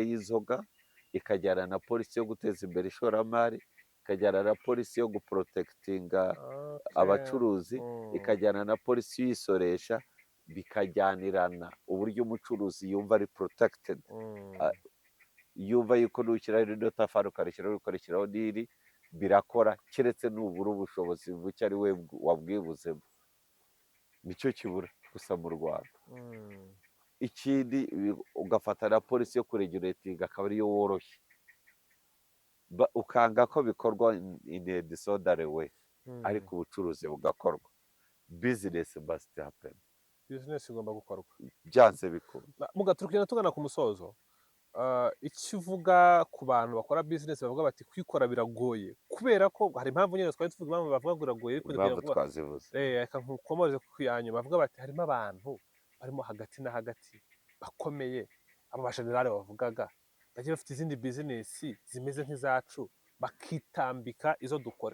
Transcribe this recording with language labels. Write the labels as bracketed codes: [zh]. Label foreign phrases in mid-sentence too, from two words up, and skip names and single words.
[rw] y'inzoga, ikajyana na polisi yo guteza imbere ishoramari, ikajyana na polisi yo guprotekitinga abacuruzi, ikajyana na polisi yisoresha, bikajyanirana uburyo umucuruzi yumva ari protected, yumva yuko nushyiraho ino tafari ukarishyiraho n'iri birakora keretse nubura ubushobozi buke ari we wabwibuzemo. Nicyo kibura gusa mu Rwanda. Ikindi ugafata na polisi yo kureguletinga akaba ariyo woroshye, ukanga ko bikorwa [en] in a disorderly way, [rw] ariko ubucuruzi bugakorwa. [en] Business must happen. [rw] Business igomba gukorwa byanze bikunda. Mugaturukira tugana ku musozo, ikivuga ku bantu bakora business bavuga bati kwikora biragoye kubera ko hari impamvu nyine twari tuvuga impamvu bavuga ngo biragoye ariko impamvu twazivuze reka nkukomoze ku yanyu bavuga bati harimo abantu barimo hagati na hagati bakomeye, abo bashenerale bavugaga bagiye bafite izindi business zimeze nk'izacu bakitambika izo dukora.